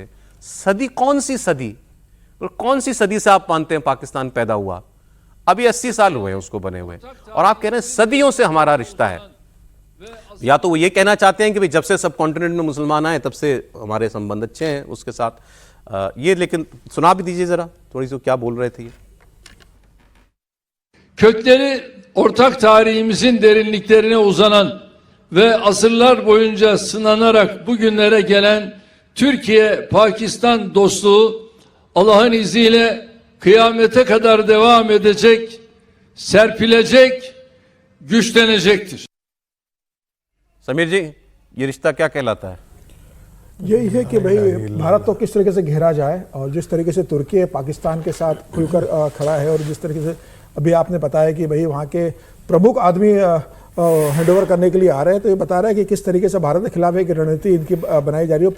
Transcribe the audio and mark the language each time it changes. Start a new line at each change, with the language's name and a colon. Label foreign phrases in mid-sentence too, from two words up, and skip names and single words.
Hindi: सदी कौन सी सदी, और कौन सी सदी से आप मानते हैं पाकिस्तान पैदा हुआ? अभी 80 साल हुए हैं उसको बने हुए, और आप कह रहे हैं सदियों से हमारा रिश्ता है। या तो वो ये कहना चाहते हैं कि भाई जब से
English: sub continent
Hindi: में मुसलमान आए तब से हमारे संबंध अच्छे हैं उसके साथ। ये लेकिन सुना भी दीजिए जरा थोड़ी सी क्या बोल रहे थे ये।
Turkish: Kökleri ortak tarihimizin derinliklerine uzanan ve asırlar boyunca sınanarak bugünlere gelen Türkiye-Pakistan dostluğu Allah'ın izniyle kıyamete kadar devam edecek, serpilecek, güçlenecektir.
Hindi: समीर जी, ये रिश्ता क्या कहलाता है? यही है कि भाई भारत तो किस तरीके से घेरा जाए, और जिस तरीके से तुर्की पाकिस्तान के साथ खुलकर खड़ा है, और जिस तरीके से अभी आपने बताया कि भाई वहाँ के प्रमुख आदमी हैंडओवर करने के लिए आ रहे हैं, तो ये बता रहा है कि किस तरीके से भारत के खिलाफ एक रणनीति इनकी बनाई जा रही है।